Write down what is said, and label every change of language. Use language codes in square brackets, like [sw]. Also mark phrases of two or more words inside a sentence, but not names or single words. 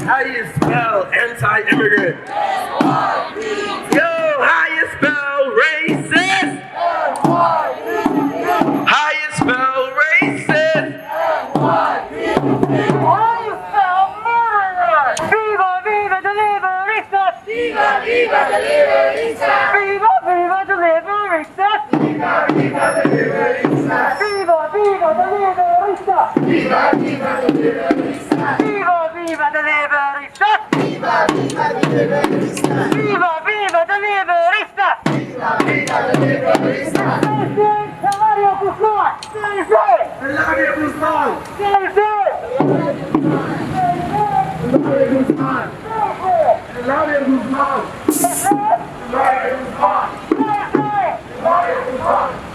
[en] How you spell anti-immigrant? M-Y-P-E. Yo, how you spell racist? M-Y-P-E. How you spell racist? M-Y-P-E. How you spell murderer? [es] Viva, viva deliveristas! Viva, viva deliveristas! Viva, viva deliveristas! Viva, viva deliveristas! Viva, viva deliveristas! Viva, viva deliveristas! Viva, viva deliveristas! Viva, viva deliveristas! Viva, viva deliveristas! Viva, viva deliveristas! Eladio Guzmán! Eladio Guzmán! Eladio Guzmán! Eladio Guzmán! Eladio Guzmán! Eladio Guzmán!